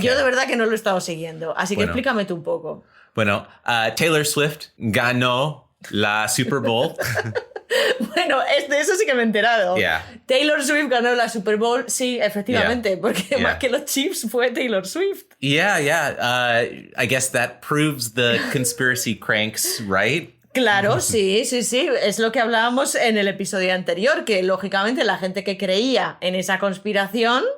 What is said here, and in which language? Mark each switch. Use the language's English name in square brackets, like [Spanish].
[Spanish] yo de verdad que no lo he estado siguiendo. Así que explícame tú un poco. Bueno, Taylor Swift ganó la Super Bowl. Bueno, de eso sí que me he enterado. [English] Yeah. [Spanish] Taylor Swift ganó la Super Bowl, sí, efectivamente, porque más que los Chiefs fue Taylor Swift. [English] Yeah. I guess that proves the conspiracy cranks, right? [Spanish] Claro, sí. Es lo que hablábamos en el episodio anterior, que lógicamente la gente que creía en esa conspiración...